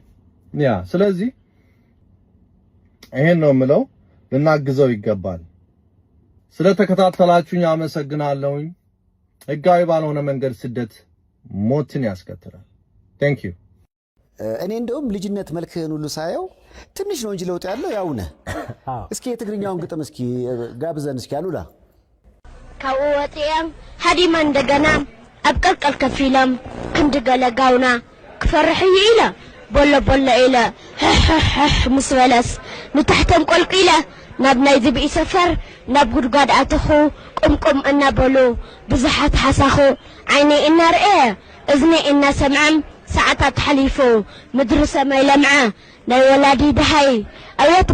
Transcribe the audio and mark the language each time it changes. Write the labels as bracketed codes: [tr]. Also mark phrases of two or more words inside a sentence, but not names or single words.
[am] ያ ስለዚህ ይሄን ነው የምለው፣ ልናግዘው ይገባል። ስለተከታተላችሁኝ አመሰግናለሁኝ። ህጋዊ ባልሆነ መንገድ ስደት ሞትን ያስከትላል። [en] Thank you። [am] እኔ እንደውም ልጅነት መልክህን ሁሉ ሳየው ትንሽ ነው እንጂ ለውጥ ያለው ያው ነህ። እስኪ የትግርኛውን ግጥም እስኪ ጋብዘን እስኪ አሉላ። [ti] ካወጥያም ሐዲማ እንደገና አብቀልቀል ከፊለም ክንድ ገለጋውና ክፈርሕ ኢላ ቦሎ ኢላ ሙስበለስ ንታሕተን ቆልቂለ ናብ ናይ ዝብኢ ሰፈር ናብ ጉድጓድ ኣተኹ ቁምቁም እናበሉ ብዙሓት ሓሳኹ ዓይኒ እናርአየ እዝኒ እናሰምዐ ሰዓታት ሓሊፉ ምድሪ ሰማይ ለምዐ ናይ ወላዲ ድሃይ ኣየት